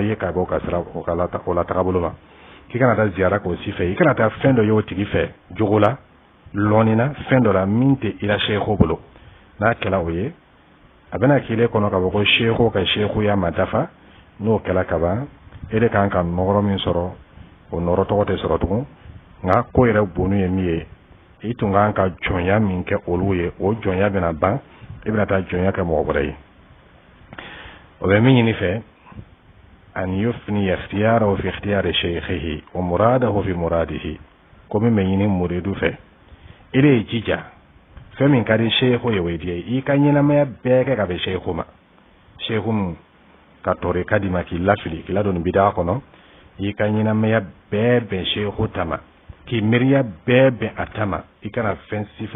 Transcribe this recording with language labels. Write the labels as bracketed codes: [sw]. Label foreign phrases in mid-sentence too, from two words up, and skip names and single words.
[bm] ye ka bɔ ka sira o la tagabolo ma k'i kana taa ziyara k'o si fɛ i kana taa fɛn dɔ ye o tigi fɛ jogo la lɔɔni na fɛn dɔ la min tɛ i la sheikhu bolo n'a kɛla o ye a bɛna k'i le kɔnɔ ka bɔ ko sheikhu ka sheikhuya ma dafa n'o kɛla kaban e de kan ka nɔrɔ min sɔrɔ o nɔrɔ tɔgɔ tɛ sɔrɔ tugun nka ko yɛrɛ bonu ye min ye i tun kan ka jɔnya min kɛ olu ye o jɔnya bɛna ban i bɛna taa jɔnya kɛ mɔgɔ wɛrɛ ye o bɛ min ɲini fɛ [ar] أن يفني اختياره في اختيار شيخه ومراده في مراده [bm] ko min bɛ ɲini muridu fɛ i de ye jija fɛn min ka di sheikhu ye o ye diya i ka ɲɛnamaya bɛɛ kɛ ka bɛn sheikhu ma sheikhu min ka tɔɔrɔ ka di ma k'i lafili k'i ladon bidaa kɔnɔ i ka ɲɛnamaya bɛɛ bɛn sheikhu ta ma k'i miiriya bɛɛ bɛn a ta ma i kana fɛn sifila